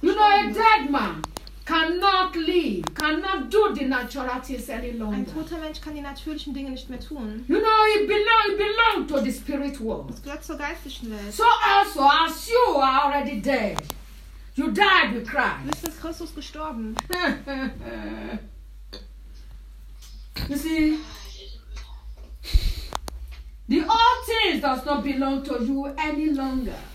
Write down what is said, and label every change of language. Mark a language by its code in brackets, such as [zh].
[en] You know, a dead man cannot live, cannot do the natural things any longer. [de] Ein toter Mensch kann die natürlichen Dinge nicht mehr tun. [en] You know, he belong to the spirit world. [de] Es gehört zur geistlichen Welt. [en] So also, as you are already dead, you died with Christ. [de] Du bist mit Christus gestorben. [en] You see, the old things does not belong to you any longer.